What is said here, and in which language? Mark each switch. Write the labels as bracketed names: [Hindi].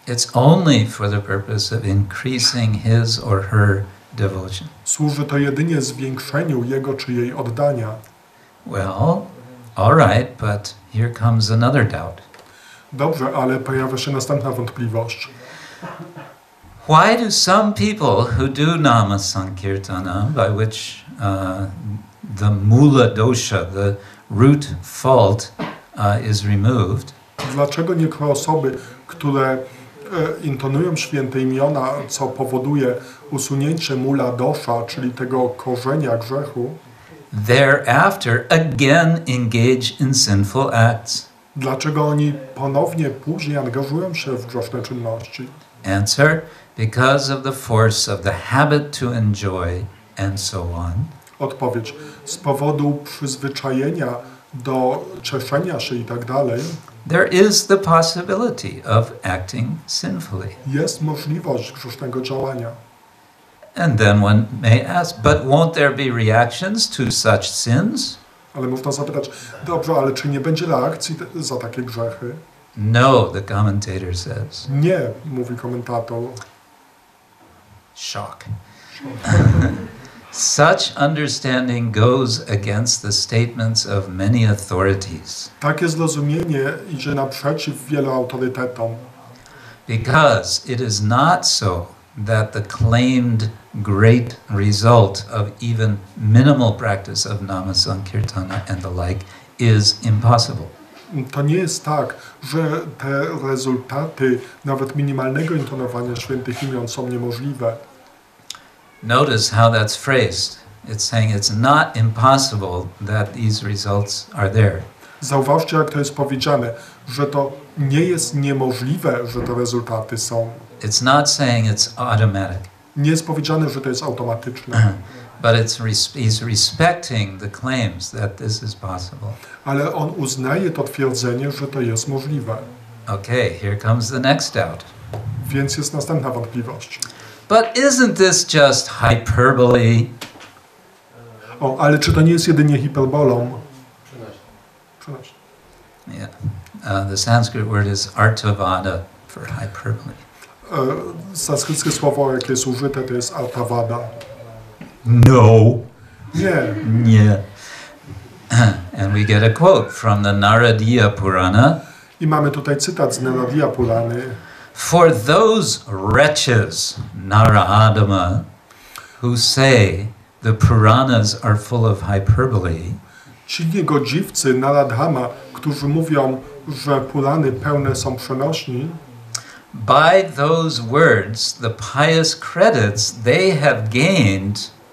[English] It's only for the purpose of increasing his or her devotion. [Polish] Służy to jedynie zwiększeniu jego czy jej oddania. [English] Well, all right, but here comes another doubt. [Polish] Dobrze, ale pojawia się następna wątpliwość. [English] Why do some people who do nama sankirtana, by which the mula dosha, the root fault, is removed? [Polish] Dlaczego niektóre osoby, które intonują święte imiona, co powoduje usunięcie mula dosha, czyli tego korzenia grzechu, [English] thereafter again engage in sinful acts? [Polish] dlaczego oni ponownie później angażują się w grzeszne czynności? [English] Answer: because of the force of the habit to enjoy and so on. [Polish] Odpowiedź: z powodu przyzwyczajenia do cieszenia się i tak dalej. [English] There is the possibility of acting sinfully. [Polish] Jest możliwość grzesznego działania. [English] And then one may ask, but won't there be reactions to such sins? [Polish] Ale można zapytać, dobrze, ale czy nie będzie reakcji za takie grzechy? [English] No, the commentator says. [Polish] Nie, mówi komentator. [English] Shock. Such understanding goes against the statements of many authorities. [Polish] Takie zrozumienie idzie naprzeciw wielu autorytetom. [English] Because it is not so that the claimed great result of even minimal practice of nama sankirtana and the like is impossible. [Polish] To nie jest tak, że te rezultaty nawet minimalnego intonowania świętych imion są niemożliwe. [English] Notice how that's phrased. It's saying it's not impossible that these results are there. [Polish] Zauważcie, jak to jest powiedziane, że to nie jest niemożliwe, że te rezultaty są. [English] It's not saying it's automatic. [Polish] Nie jest powiedziane, że to jest automatyczne. [English] But he's respecting the claims that this is possible. [Polish] Ale on uznaje to twierdzenie, że to jest możliwe. [English] Okay, here comes the next doubt. [Polish] Więc jest następna wątpliwość. [English] But isn't this just hyperbole? [Polish] Ale czy to nie jest jedynie hiperbolą? [English] 13. Yeah. The Sanskrit word is artavada for hyperbole. [Polish] Sanskryckie słowo, jakie jest użyte, to jest artavada. [English] No. [Polish] Nie. [English] Yeah. And we get a quote from the Naradiya Purana. [Polish] I mamy tutaj cytat z Naradiya Purany. [English] For those wretches, Naradama, who say the Puranas are full of hyperbole, [Polish] Ci niegodziwcy Naradhama, którzy mówią, że Purany pełne są przenośni, [English] by those words, the pious credits they have gained